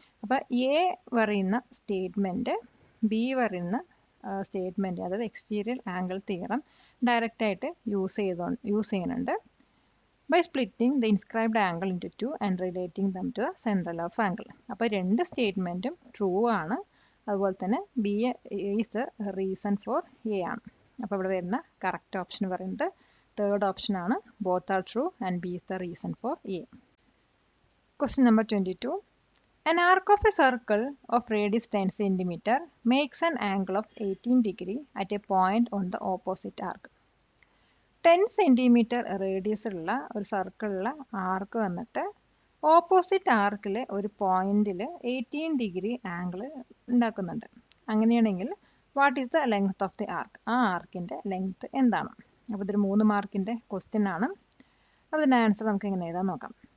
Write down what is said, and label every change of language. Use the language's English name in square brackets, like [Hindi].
[Malayalam] അപ്പോൾ എ പറയുന്ന statement B പറയുന്ന സ്റ്റേറ്റ്മെൻറ്റ് അതായത് എക്സ്റ്റീരിയർ ആംഗിൾ തിയറം ഡയറക്റ്റായിട്ട് യൂസ് ചെയ്യുന്നുണ്ട് [English] By splitting the inscribed angle into 2 and relating them to the central of angle. [Malayalam] അപ്പോൾ രണ്ട് സ്റ്റേറ്റ്മെൻറ്റും ട്രൂ ആണ്. അതുപോലെ തന്നെ [English] B is the reason for A [Malayalam] ആണ്. അപ്പോൾ ഇവിടെ വരുന്ന കറക്റ്റ് ഓപ്ഷൻ പറയുന്നത് തേർഡ് ഓപ്ഷൻ ആണ്, [English] Both are true and B is the reason for A. [Malayalam] Question number 22. [English] An arc of a circle of radius 10 cm makes an angle of 18 degree at a point on the opposite arc. [Malayalam] 10 cm radius ഉള്ള ഒരു സർക്കിളിലെ ആർക്ക് വന്നിട്ട് opposite ആർക്കിലെ ഒരു പോയിന്റിൽ 18 degree angle ഉണ്ടാക്കുന്നുണ്ട്. അങ്ങനെയാണെങ്കിൽ [English] What is the length of the arc? [Malayalam] ആ ആർക്കിൻ്റെ length എന്താണ്? അപ്പോൾ ഇതൊരു 3 മാർക്കിൻ്റെ ക്വസ്റ്റ്യൻ ആണ്. അപ്പോൾ ഇതിൻ്റെ ആൻസർ നമുക്ക് എങ്ങനെ എഴുതാൻ നോക്കാം.